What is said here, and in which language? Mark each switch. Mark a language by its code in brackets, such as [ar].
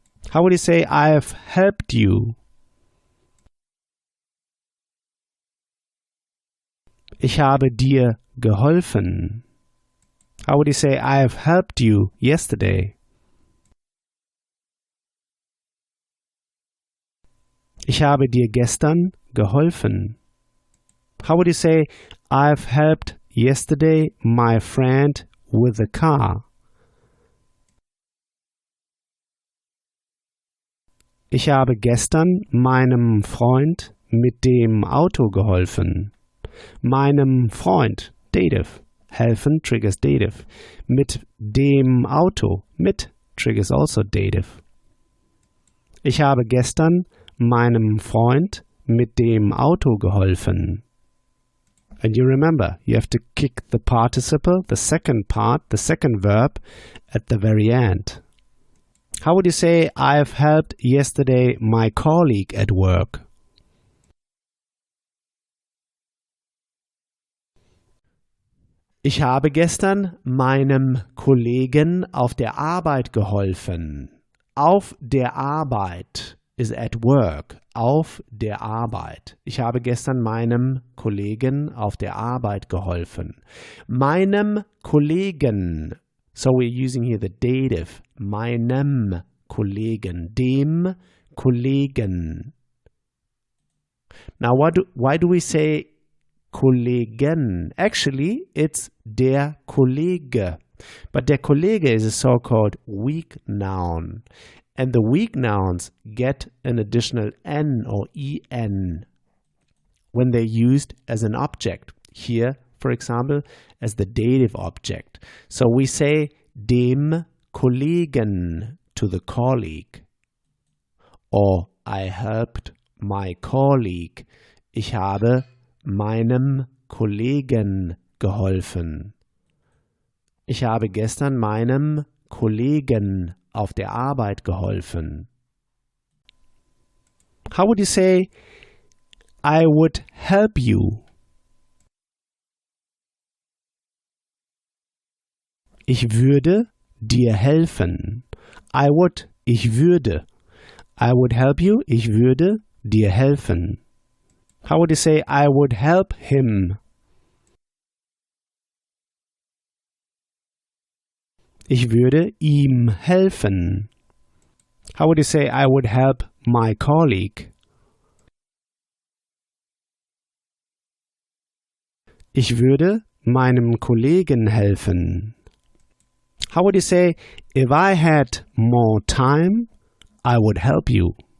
[en] How would you say I've helped you? [de] Ich habe dir geholfen. [en] How would you say I've helped you yesterday? [de] Ich habe dir gestern geholfen. [en] How would you say, I've helped yesterday my friend with the car? [de] Ich habe gestern meinem Freund mit dem Auto geholfen. Meinem Freund, [en] dative. Helfen triggers dative. [de] Mit dem Auto, mit [en] triggers also dative. [de] Ich habe gestern meinem Freund mit dem Auto geholfen. [en] And you remember, you have to kick the participle, the second part, the second verb, at the very end. How would you say, I've helped yesterday my colleague at work? [de] Ich habe gestern meinem Kollegen auf der Arbeit geholfen. Auf der Arbeit [en] is at work. [de] Auf der Arbeit. Ich habe gestern meinem Kollegen auf der Arbeit geholfen. Meinem Kollegen. [en] So we're using here the dative. [de] Meinem Kollegen. Dem Kollegen. [en] Now why do we say Kollegen? Actually, it's der Kollege. But der Kollege is a so-called weak noun. And the weak nouns get an additional N or EN when they're used as an object. Here, for example, as the dative object. So we say [de] dem Kollegen [en] to the colleague. Or I helped my colleague. [de] Ich habe meinem Kollegen geholfen. Ich habe gestern meinem Kollegen auf der Arbeit geholfen. [en] How would you say, I would help you? [de] Ich würde dir helfen. [en] I would, [de] ich würde. [en] I would help you, [de] ich würde dir helfen. [en] How would you say, I would help him? [de] Ich würde ihm helfen. [en] How would you say, I would help my colleague? [de] Ich würde meinem Kollegen helfen. [en] How would you say, if I had more time, I would help you?